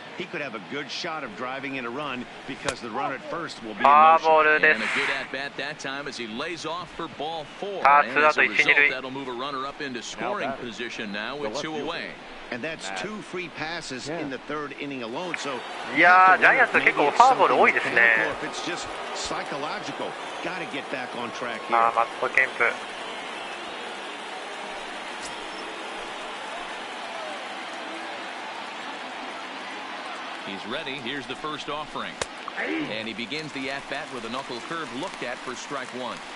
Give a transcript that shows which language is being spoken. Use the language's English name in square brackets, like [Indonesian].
[English] He could have a good shot of driving in a run because the run at first will be in motion. And a good at bat that time as he lays off for ball 4. And as a result, that'll move a runner up into scoring position now with 2 away. And that's 2 free passes in the 3rd inning alone. So [Japanese] いやー、ジャイアンツ結構フォアボール多いですね。 [English] It's just psychological. Got to get back on track here. [Japanese] マット・ケンプ。 [English] He's ready. Here's the first offering. And he begins the at-bat with a knuckle curve looked at for strike 1.